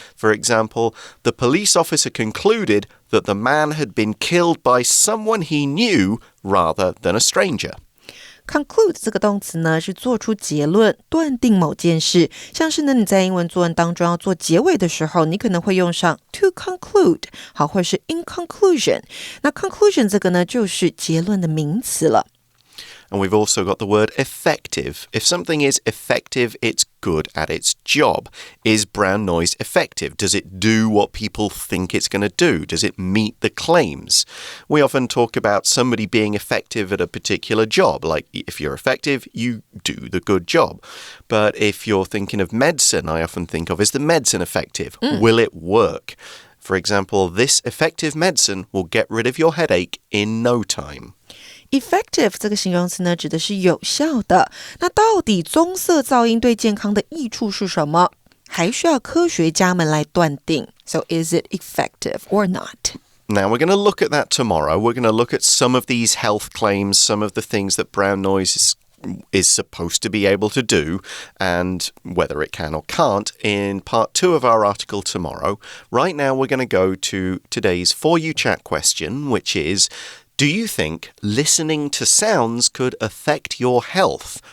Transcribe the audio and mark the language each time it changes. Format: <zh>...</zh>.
<en>For example, the police officer concluded that the man had been killed by someone he knew rather than a stranger.Conclude</en> <zh>这个动词呢是做出结论断定某件事，像是呢你在英文作文当中要做结尾的时候，你可能会用上</zh> <en>to conclude</en> <zh>好，或者是</zh> <en>in conclusion。</en> <zh>那 conclusion 这个呢就是结论的名词了。</zh> <en>And we've also got the word effective. If something is effective, it's good at its job. Is brown noise effective? Does it do what people think it's going to do? Does it meet the claims? We often talk about somebody being effective at a particular job. Like if you're effective, you do the good job. But if you're thinking of medicine, I often think of, is the medicine effective? Will it work? For example, this effective medicine will get rid of your headache in no time.Effective</en> <zh>这个形容词呢，指的是有效的。那到底棕色噪音对健康的益处是什么？还需要科学家们来断定。</zh> <en>So is it effective or not? Now, we're going to look at that tomorrow. We're going to look at some of these health claims, some of the things that brown noise is supposed to be able to do, and whether it can or can't in part 2 of our article tomorrow. Right now, we're going to go to today's For You Chat question, which is...Do you think listening to sounds could affect your health?</en>